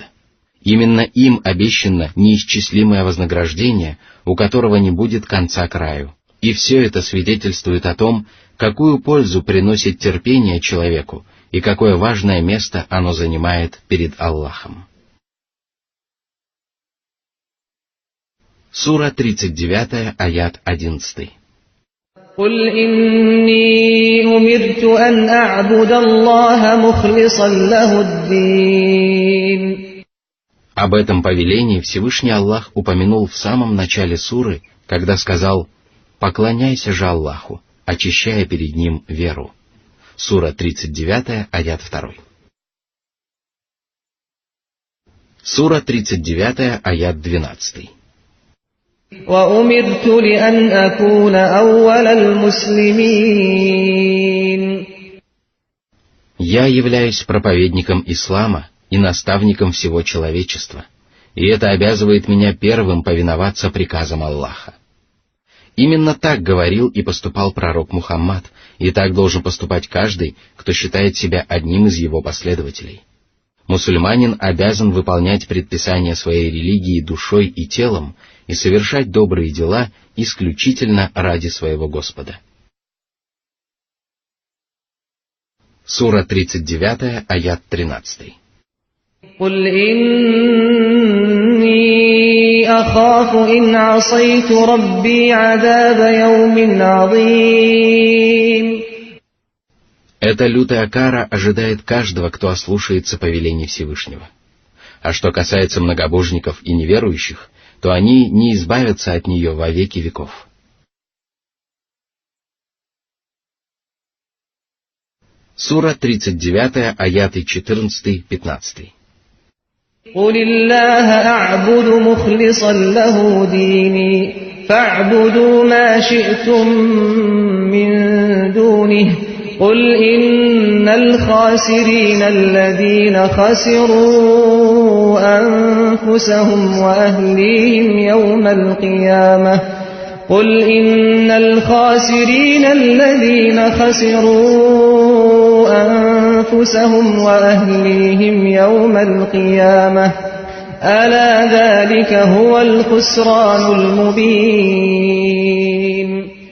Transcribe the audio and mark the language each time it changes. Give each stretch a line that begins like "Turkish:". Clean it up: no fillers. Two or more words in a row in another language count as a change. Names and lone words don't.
Russian: Именно им обещано неисчислимое вознаграждение, у которого не будет конца краю. И все это свидетельствует о том, какую пользу приносит терпение человеку и какое важное место оно занимает перед Аллахом. Сура 39, аят 11.
Arabic: قُلْ إِنِّي أُمِرْتُ أَنْ أَعْبُدَ اللَّهَ مُخْلِصًا لَهُ الدِّينَ.
Russian: Об этом повелении Всевышний Аллах упомянул в самом начале суры, когда сказал: «Поклоняйся же Аллаху, очищая перед Ним веру». Сура 39, аят 2. Сура 39, аят 12.
Arabic: وَأُمِرْتُ لِأَنْ أَكُونَ أَوَّلَ الْمُسْلِمِينَ.
Russian: Я являюсь проповедником ислама и наставником всего человечества, и это обязывает меня первым повиноваться приказам Аллаха. Именно так говорил и поступал пророк Мухаммад, и так должен поступать каждый, кто считает себя одним из его последователей. Мусульманин обязан выполнять предписания своей религии душой и телом и совершать добрые дела исключительно ради своего Господа. Сура 39, аят 13.
Arabic: قُلْ إِنِّي أَخَافُ إِنْ عَصَيْتُ رَبِّي عَذَابَ يَوْمٍ عَظِيمٍ.
Russian: Эта лютая кара ожидает каждого, кто ослушается повелений Всевышнего. А что касается многобожников и неверующих, то они не избавятся от нее во веки веков. Сура 39, аяты 14-15.
Arabic: قُلِ اللَّهَ أَعْبُدُ مُخْلِصًا لَهُ دِينِي فَاعْبُدُوا مَا شِئْتُم مِّن دُونِهِ قُلْ إِنَّ الْخَاسِرِينَ الَّذِينَ خَسِرُوا أَنفُسَهُمْ وَأَهْلِيهِمْ يَوْمَ الْقِيَامَةِ قُلْ إِنَّ الْخَاسِرِينَ الَّذِينَ خَسِرُوا أَنفُسَهُمْ وَأَهْلِيهِمْ يَوْمَ الْقِيَامَةِ أَلَا ذَلِكَ هُوَ الْخُسْرَانُ الْمُبِينُ.